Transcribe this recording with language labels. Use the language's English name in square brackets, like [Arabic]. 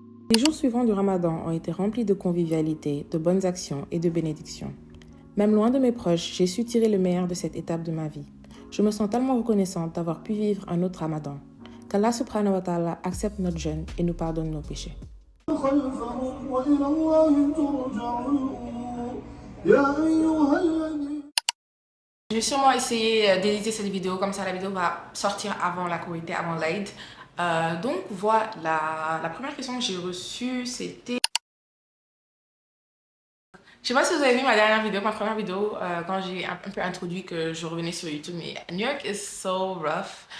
[French] Les jours suivants du Ramadan ont été remplis de convivialité, de bonnes actions et de bénédictions. Même loin de mes proches, j'ai su tirer le meilleur de cette étape de ma vie. Je me sens tellement reconnaissante d'avoir pu vivre un autre Ramadan. Qu'Allah subhanahu wa ta'ala accepte notre jeûne et nous pardonne nos péchés. [Arabic] خلفهم وإلى الله ترجع الأمور يا أيها الذين. [French] Je vais sûrement essayer d'éditer cette vidéo, comme ça la vidéo va sortir avant la Korité, avant l'Aïd. Donc voilà, la première question que j'ai reçue c'était... Je sais pas si vous avez vu ma dernière vidéo, ma première vidéo, quand j'ai un peu introduit que je revenais sur YouTube, mais [English] New York is so rough.